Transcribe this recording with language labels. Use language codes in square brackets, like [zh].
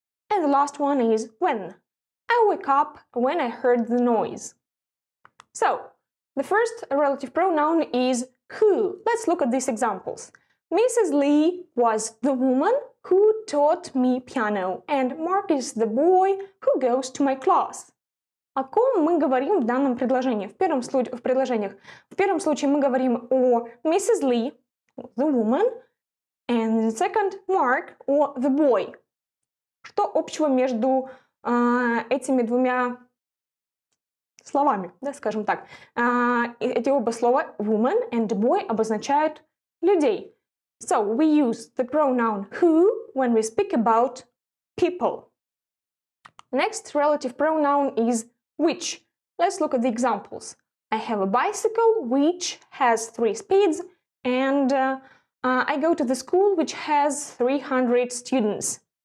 [en] And the last one is when. I woke up when I heard the noise. So, the first relative pronoun is who. Let's look at these examples. Mrs. Lee was the woman who taught me piano, and Mark is the boy who goes to my class. [ru] О ком мы говорим в данном предложении? В первом случае мы говорим о Mrs. [en] Lee, the woman, and in the second, Mark, or the boy. [ru] Что общего между этими двумя словами, да, скажем так. Эти оба слова [en] woman and boy [ru] обозначают людей. [en] So, we use the pronoun who when we speak about people. Next relative pronoun is which. Let's look at the examples. I have a bicycle which has 3 speeds, and I go to the school which has 300 students.